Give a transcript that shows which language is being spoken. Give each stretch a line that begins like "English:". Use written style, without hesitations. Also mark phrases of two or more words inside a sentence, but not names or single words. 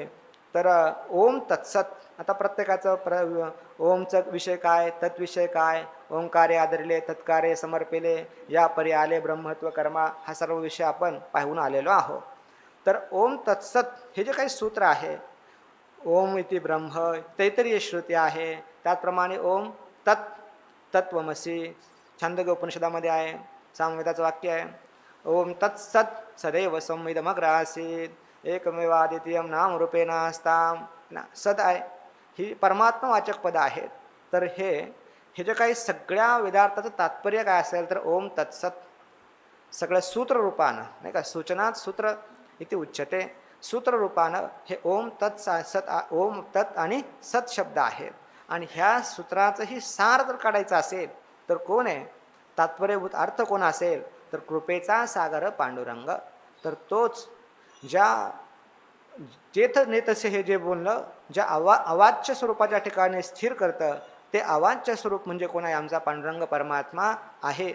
Marathi: तर
Sanskrit: ओम तत्सत,
Marathi: आता प्रत्येकाचं ओमचा विषय काय, तत्विषय काय, ओंकारे आदरले तत्कारे समर्पिले, या परी आले ब्रह्मत्व कर्मा, हा सर्व विषय आपण पाहून आलेलो आहोत.
Sanskrit: तर ओम तत्सत हे जे काही सूत्र आहे, ओम इति ब्रह्म
Marathi: तैतरीय श्रुती आहे. त्याचप्रमाणे
Sanskrit: ओम तत्त्वमसी
Marathi: छांदोग्य उपनिषदामध्ये आहे, सामवेदाचं वाक्य आहे.
Sanskrit: ओम तत्सत सदैव संविदमग्र आसीत् एकमेवाद्वितीयं नाम रूपेणास्ताम.
Marathi: सद आहे ही परमात्मा वाचक पद आहेत. तर हे जे काही सगळ्या वेदार्थाचं तात्पर्य काय असेल तर
Sanskrit: ओम तत्सत
Marathi: सगळं सूत्ररूपानं नाही का,
Sanskrit: सूचनात सूत्र इथे उच्चते,
Marathi: सूत्ररूपानं हे ओम सत ओम तत् आणि सत शब्द आहेत. आणि ह्या सूत्राचंही सार जर काढायचं असेल तर कोण आहे, तात्पर्यभूत अर्थ कोण असेल तर कृपेचा सागर पांडुरंग. तर तोच जेथ नेतसे हे जे बोलणं ज्या अवाच्य स्वरूपाच्या ठिकाणी स्थिर करतं ते अवाच्य स्वरूप म्हणजे कोण आहे, आमचा पांडुरंग परमात्मा आहे.